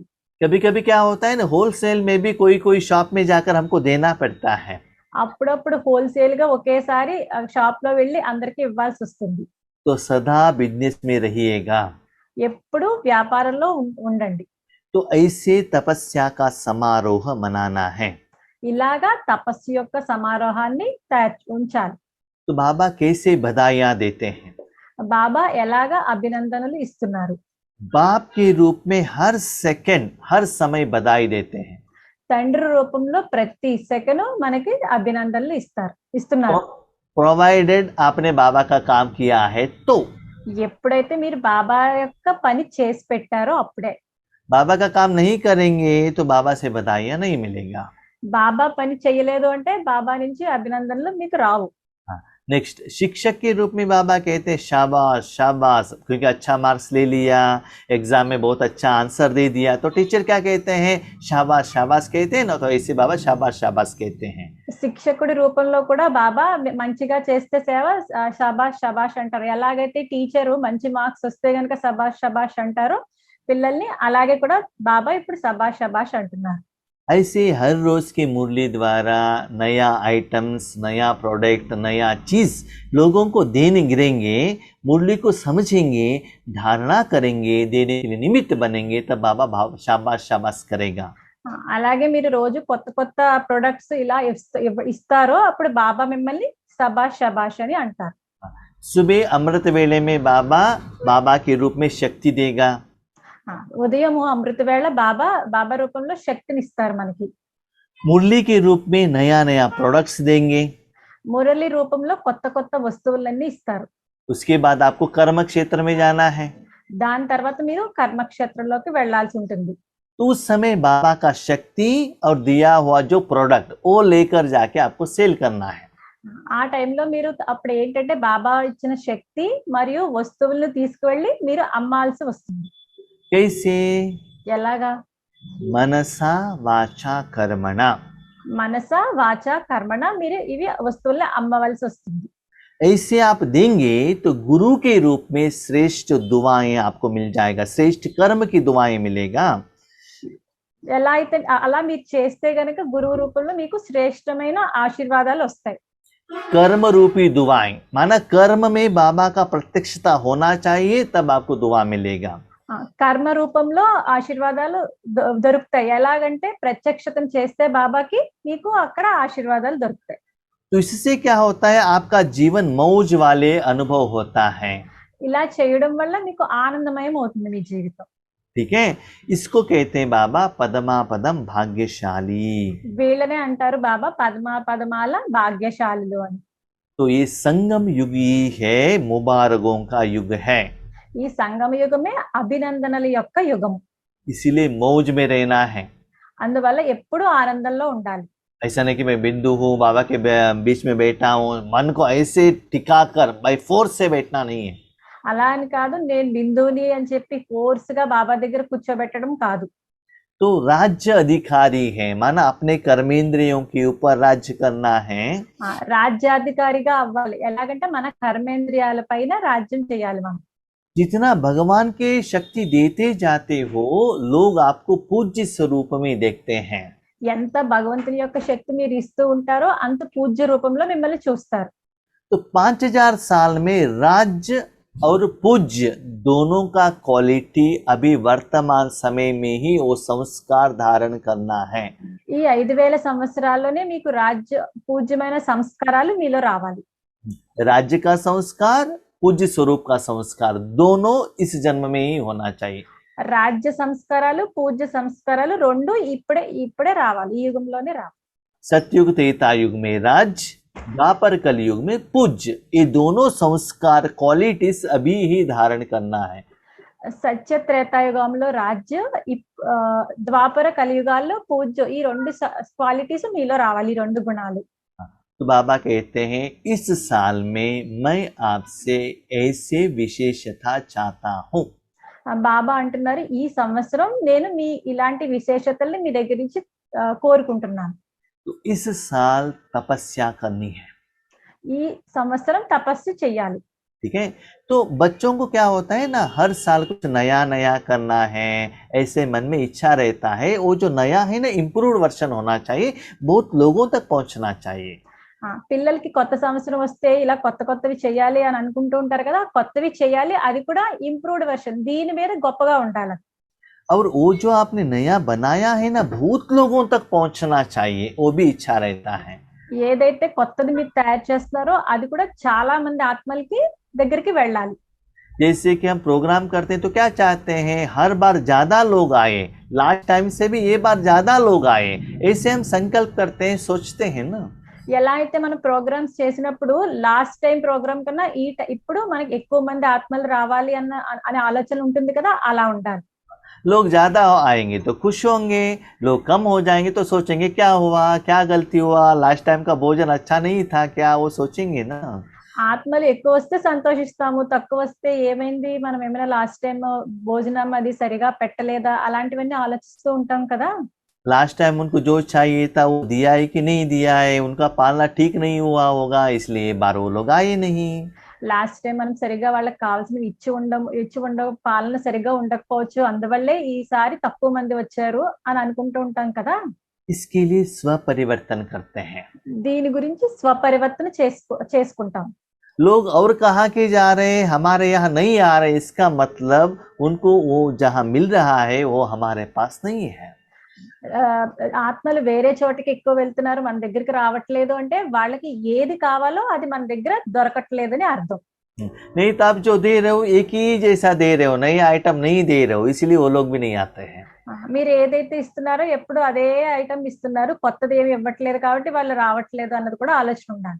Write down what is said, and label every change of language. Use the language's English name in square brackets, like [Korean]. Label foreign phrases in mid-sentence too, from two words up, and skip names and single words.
[Hindi] कभी कभी क्या होता है ना, होलसेल में भी कोई कोई शॉप में जाकर हमको देना पड़ता है। [Telugu] అప్పుడప్పుడు హోల్సేల్ గా ఒకేసారి షాప్ లో వెళ్ళి అందరికి ఇవ్వాల్సి వస్తుంది. [Hindi] तो सदा बिजनेस में रहिएगा, [Telugu] ఎప్పుడు వ్యాపారంలో ఉండండి. [Hindi] तो ऐसे तपस्या का समारोह मनाना है। [Telugu] ఇలాగా తపస్సు యొక్క సమారోహాన్ని ఉంచాలి. [Hindi] तो बाबा कैसे बधाइयां देते हैं? [Telugu] బాబా ఎలాగా అభినందనలు ఇస్తున్నారు? [Hindi] बाप के रूप में हर सेकंड हर समय बधाई देते हैं। [Telugu] తండ్రి రూపంలో ప్రతి సెకను మనకి అభినందనలు ఇస్తున్నారు. [Hindi] प्रोवाइडेड आपने बाबा का काम किया है तो [Telugu] ఎప్పుడైతే మీరు బాబా యొక్క పని చేసి పెట్టారో అప్పుడే. [Hindi] बाबा का काम नहीं करेंगे तो बाबा से बधाइयाँ नहीं मिलेगा। [Telugu] బాబా పని చేయలేదు అంటే బాబా నుంచి అభినందనలు మీకు రావు. [Hindi] हाँ, नेक्स्ट शिक्षक के रूप में बाबा कहते हैं शाबाश शाबाश, क्योंकि अच्छा मार्क्स ले लिया, एग्जाम में बहुत अच्छा आंसर दे दिया, तो टीचर क्या कहते हैं? शाबाश शाबाश कहते हैं ना, तो ऐसे बाबा शाबाश शाबाश कहते हैं। [Telugu] శిక్షకుడి రూపంలో కూడా బాబా మంచిగా చేస్తే సేవ షాబాష్ షాబాష్ అంటారు. ఎలాగైతే టీచరు మంచి మార్క్స్ వస్తే గనక సబాష్ షబాష్ అంటారు పిల్లల్ని, అలాగే కూడా బాబా ఇప్పుడు సబాష్ షబాష్ అంటున్నారు. [Hindi] ऐसे हर रोज के मुरली द्वारा नया आइटम्स, नया प्रोडक्ट, नया चीज लोगों को देने गिरेंगे, मुरली को समझेंगे, धारणा करेंगे, देने के लिए निमित्त बनेंगे, तब बाबा भाव शाबाश शाबाश करेगा। [Telugu] అలాగే మీరు రోజు కొత్త కొత్త ప్రొడక్ట్స్ ఇలా ఇస్తారో అప్పుడు బాబా మిమ్మల్ని సబాష్ షబాష్ అని అంటారు. [Hindi] सुबह अमृत वेले में बाबा बाबा के रूप में शक्ति देगा। [Telugu] ఉదయము అమృత వేళ బాబా రూపంలో శక్తిని ఇస్తారు మనకి. [Hindi] मुरली के रूप में नया नया प्रोडक्ट्स देंगे। [Telugu] మురళి రూపంలో కొత్త కొత్త వస్తువులన్నీ ఇస్తారు. [Hindi] उसके बाद आपको कर्म क्षेत्र में जाना है, [Telugu] దాని తర్వాత మీరు కర్మక్షేత్రంలోకి వెళ్లాల్సి ఉంటుంది. [Hindi] तो उस समय बाबा का शक्ति और दिया हुआ जो प्रोडक्ट वो लेकर जाके आपको सेल करना है। [Telugu] ఆ టైంలో మీరు అప్పుడు ఏంటంటే బాబా ఇచ్చిన శక్తి మరియు వస్తువులను తీసుకువెళ్ళి మీరు అమ్మాల్సి వస్తుంది. [Hindi] कैसे? [Telugu] ఎలాగా? [Hindi] मनसा वाचा कर्मणा। [Telugu] మనస వాచ కర్మణ మీరు ఇవి వస్తువుల్ని అమ్మవలసి వస్తుంది. [Hindi] ऐसे आप देंगे तो गुरु के रूप में श्रेष्ठ दुआएं आपको मिल जाएगा, श्रेष्ठ कर्म की दुआएं मिलेगा। [Telugu] ఎలా అయితే అలా మీరు చేస్తే గనక గురువు రూపంలో మీకు శ్రేష్టమైన ఆశీర్వాదాలు వస్తాయి. [Hindi] कर्म रूपी दुआएं, माना कर्म में बाबा का प्रत्यक्षता होना चाहिए, तब आपको दुआ मिलेगा। [Telugu] కర్మ రూపంలో ఆశీర్వాదాలు దొరుకుతాయి. ఎలాగంటే ప్రత్యక్షతను చేస్తే బాబాకి మీకు అక్కడ ఆశీర్వాదాలు దొరుకుతాయి. [Hindi] तो इससे क्या होता है? आपका जीवन मौज वाले अनुभव होता है। [Telugu] ఇలా చేయడం వల్ల మీకు ఆనందమయం అవుతుంది మీ జీవితం. [Hindi] ठीक है, इसको कहते हैं बाबा पदमा पदम भाग्यशाली। [Telugu] వీళ్ళనే అంటారు బాబా పదమాల భాగ్యశాలులు అని. [Hindi] तो ये संगम युग ही है, मुबारकों का युग है, [Telugu] ఈ సంగమ యుగమే అభినందనల యొక్క యుగము. [Hindi] इसीलिए मौज में रहना है। [Telugu] అందువల్ల ఎప్పుడూ ఆనందంలో ఉండాలి. [Hindi] ऐसा नहीं कि मैं बिंदु हूँ, बाबा के बीच में बैठा हूँ, मन को ऐसे टिका कर [English] by force [Hindi] से बैठना नहीं है। [Telugu] అలా అని కాదు, నేను బిందువుని అని చెప్పి ఫోర్స్ గా బాబా దగ్గర కూర్చోబెట్టడం కాదు. [Hindi] तो राज्य अधिकारी है, माना अपने कर्मेंद्रियों के ऊपर राज्य करना है। [Telugu] రాజ్యాధికారిగా అవ్వాలి. ఎలాగంటే మన కర్మేంద్రియాల పైన రాజ్యం చేయాలి మనం. [Hindi] जितना भगवान के शक्ति देते जाते हो, लोग आपको पूज्य स्वरूप में देखते हैं। [Telugu] ఎంత భగవంతుని యొక్క శక్తి మీరు ఇస్తూ ఉంటారో అంత పూజ్య రూపంలో మిమ్మల్ని చూస్తారు. [Hindi] तो 5000 साल में राज्य और पूज्य दोनों का क्वालिटी अभी वर्तमान समय में ही वो संस्कार धारण करना है। [Telugu] ఈ 5000 సంవత్సరాల్లోనే మీకు పూజ్యమైన సంస్కారాలు మీలో రావాలి. [Hindi] राज्य का संस्कार, पूज्य स्वरूप का संस्कार, दोनों इस जन्म में ही होना चाहिए। [Telugu] రాజ్య సంస్కారాలు పూజ్య సంస్కారాలు రెండు ఇప్పుడే రావాలి, ఈ యుగంలోనే రావాలి. [Hindi] सतयुग त्रेता युग में राज्य, द्वापर कलयुग में पूज्य, ये दोनों संस्कार क्वालिटीज अभी ही धारण करना है। [Telugu] సత్య త్రేతాయుగంలో రాజ్య, ద్వాపర కలియుగాల్లో పూజ్య, ఈ రెండు క్వాలిటీస్ మీలో రావాలి, ఈ రెండు గుణాలు. [Hindi] तो बाबा कहते हैं इस साल में मैं आपसे ऐसे विशेषता चाहता हूँ। [Telugu] బాబా అంటున్నారు ఈ సంవత్సరం నేను మీ ఇలాంటి విశేషతల్ని మీ దగ్గర నుంచి కోరుకుంటున్నాను. [Hindi] तो इस साल तपस्या करनी है, [Telugu] ఈ సంవత్సరం తపస్సు చెయ్యాలి. [Hindi] ठीक है। तो बच्चों को क्या होता है ना, हर साल कुछ नया नया करना है, ऐसे मन में इच्छा रहता है। वो जो नया है ना, [English] improved version [Hindi] होना चाहिए, बहुत लोगों तक पहुंचना चाहिए। [Telugu] పిల్లలకి కొత్త సంవత్సరం వస్తే ఇలా కొత్త కొత్తవి చెయ్యాలి అని అనుకుంటూ ఉంటారు కదా, కొత్తవి చెయ్యాలి, అది కూడా [English] improved version, [Telugu] దీని మీద గొప్పగా ఉండాలి. [Hindi] और वो जो आपने नया बनाया है ना, बहुत लोगों तक पहुंचना चाहिए, वो भी इच्छा रहता है। [Telugu] ఏదైతే కొత్తది మీరు తయారు చేస్తున్నారో అది కూడా చాలా మంది ఆత్మలకి దగ్గరికి వెళ్ళాలి. [Hindi] जैसे कि हम प्रोग्राम करते हैं तो क्या चाहते हैं, हर बार ज्यादा लोग आए, [English] last time [Hindi] से भी ये बार ज्यादा लोग आए, ऐसे हम संकल्प करते हैं, सोचते हैं ना। [Telugu] ఎలా అయితే మనం ప్రోగ్రామ్స్ చేసినప్పుడు [English] last time [Telugu] ప్రోగ్రామ్ కన్నా ఇప్పుడు మనకి ఎక్కువ మంది ఆత్మలు రావాలి అనే ఆలోచన ఉంటుంది కదా, అలా ఉండాలి. [Hindi] लोग ज्यादा आएंगे तो खुश होंगे, लोग कम हो जाएंगे तो सोचेंगे क्या हुआ, क्या गलती हुआ, [English] last time [Hindi] का भोजन अच्छा नहीं था क्या, वो सोचेंगे ना। [Telugu] ఆత్మలు ఎక్కువ వస్తే సంతోషిస్తాము, తక్కువ వస్తే ఏమైంది, మనం ఏమైనా [English] last time [Telugu] భోజనం అది సరిగా పెట్టలేదా, అలాంటివన్నీ ఆలోచిస్తూ ఉంటాం కదా. [English] last time [Hindi] उनको जो चाहिए था वो दिया है कि नहीं दिया है, उनका पालना ठीक नहीं हुआ होगा, इसलिए बार वो लोग आए नहीं। [English] last time [Telugu] మనం సరిగా వాళ్ళకి కావాల్సినవి ఇచ్చి ఉండవు, పాలన సరిగా ఉండకపోవచ్చు, అందువల్లే ఈసారి తక్కువ మంది వచ్చారు అని అనుకుంటూ ఉంటాం కదా. [Hindi] इसके लिए स्व परिवर्तन करते हैं। [Telugu] దీని గురించి స్వపరివర్తన చేసుకుంటాం. [Hindi] लोग और कहाँ के जा रहे हैं, हमारे यहाँ नहीं आ रहे, इसका मतलब उनको वो जहाँ मिल रहा है वो हमारे पास नहीं है। [Telugu] ఆత్మలు వేరే చోటికి ఎక్కువ వెళ్తున్నారు, మన దగ్గరికి రావట్లేదు అంటే వాళ్ళకి ఏది కావాలో అది మన దగ్గర దొరకట్లేదని అర్థం. [Hindi] नहीं तो आप जो दे रहे हो एक ही जैसा दे रहे हो, नई आइटम नहीं दे रहे हो, इसलिए वो लोग भी नहीं आते हैं। [Telugu] మీరు ఏదైతే ఇస్తున్నారో ఎప్పుడు అదే ఐటమ్ ఇస్తున్నారు, కొత్తది ఏమి ఇవ్వట్లేదు కాబట్టి వాళ్ళు రావట్లేదు అన్నది కూడా ఆలోచన ఉండాలి.